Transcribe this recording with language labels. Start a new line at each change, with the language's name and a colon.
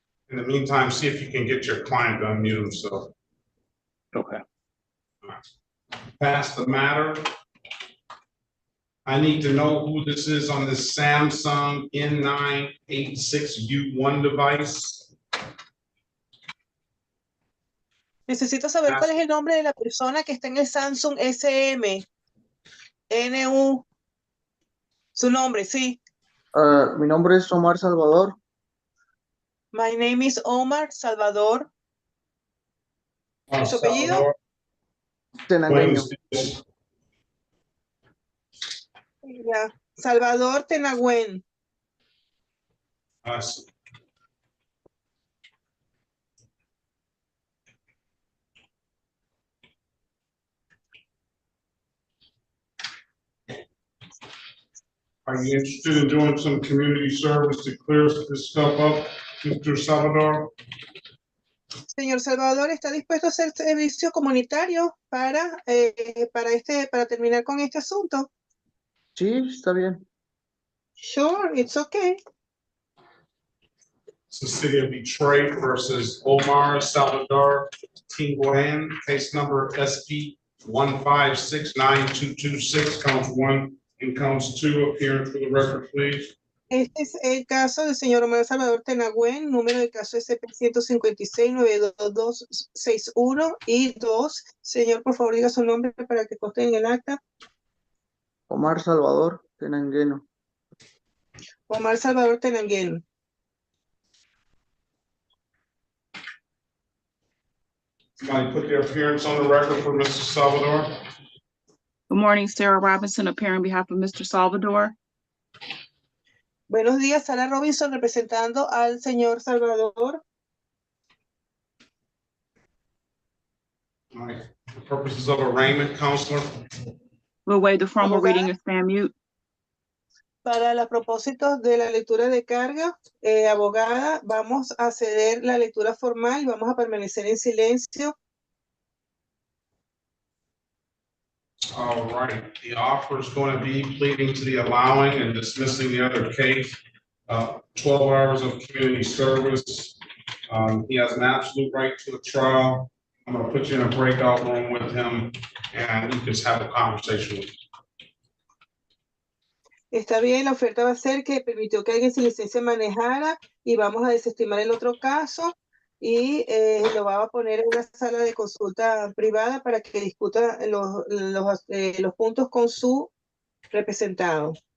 English: In the meantime, see if you can get your client to unmute himself. Okay. Pass the matter. I need to know who this is on this Samsung N986U1 device.
Spanish: Necesito saber cuál es el nombre de la persona que está en el Samsung SM-NU. Su nombre, sí. Mi nombre es Omar Salvador.
English: My name is Omar Salvador.
Spanish: ¿Su apellido? Tenagüeño. Ya. Salvador Tenagüen. Sí.
English: Are you interested in doing some community service to clear this stuff up, Mr. Salvador?
Spanish: Señor Salvador, ¿está dispuesto a hacer servicio comunitario para terminar con este asunto? Sí, está bien.
English: Sure, it's okay. It's the city of Detroit versus Omar Salvador Tinguan, case number SP 1569226, counts 1 and counts 2. Appearing for the record, please.
Spanish: Este es el caso del señor Omar Salvador Tenagüen, número de caso SP-156-92261 y 2. Señor, por favor, diga su nombre para que conste en el acta. Omar Salvador Tenangueno. Omar Salvador Tenangueno.
English: Somebody put their appearance on the record for Mr. Salvador. Good morning, Sarah Robinson, appearing on behalf of Mr. Salvador.
Spanish: Buenos días, Sara Robinson, representando al señor Salvador.
English: All right. For purposes of arraignment, counselor. We'll waive the formal reading and stand mute.
Spanish: Para los propósitos de la lectura de carga, abogada, vamos a ceder la lectura formal y vamos a permanecer en silencio.
English: All right, the offer is going to be pleading to the allowing and dismissing the other case. 12 hours of community service. He has an absolute right to a trial. I'm going to put you in a breakout room with him and you can just have a conversation with him.
Spanish: Está bien, la oferta va a ser que permitió que alguien sin licencia manejara y vamos a desestimar el otro caso y lo va a poner en una sala de consulta privada para que discuta los puntos con su representado.